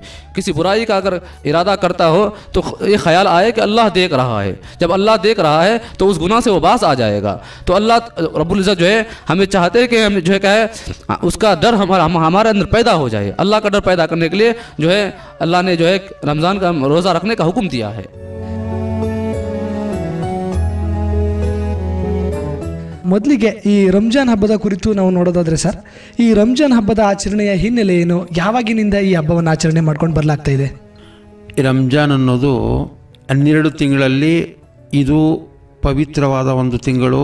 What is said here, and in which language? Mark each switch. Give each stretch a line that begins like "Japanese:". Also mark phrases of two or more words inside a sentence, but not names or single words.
Urdu: کسی برائی کا اگر ارادہ کرتا ہو تو یہ خیال آئے کہ اللہ دیکھ رہا ہے. جب اللہ دیکھ رہا ہے تو اس گناہ سے وہ باز آ جائے گا. تو اللہ رب العزت جو ہے ہمیں چاہتے ہیں کہ ہم جو ہے اس کا ڈر ہمارے اندر پیدا ہو جائے. اللہ کا ڈر پیدا کرنے کے لیے جو ہے اللہ نے جو ہے رمضان کا روزہ رکھنے کا حکم دیا ہے.
Kannada: ಮೊದಲಿಗೆ ಈ ರಂಜಾನ್ ಹಬ್ಬದ ಕುರಿತು ನಾವು ನೋಡೋದಾದ್ರೆ ಸರ್, ಈ ರಂಜಾನ್ ಹಬ್ಬದ ಆಚರಣೆಯ ಹಿನ್ನೆಲೆ ಏನು? ಯಾವಾಗಿನಿಂದ ಈ ಹಬ್ಬವನ್ನು ಆಚರಣೆ ಮಾಡ್ಕೊಂಡು ಬರಲಾಗ್ತಾ ಇದೆ? ಈ ರಂಜಾನ್ ಅನ್ನೋದು 12 ತಿಂಗಳಲ್ಲಿ ಇದು ಪವಿತ್ರವಾದ ಒಂದು ತಿಂಗಳು.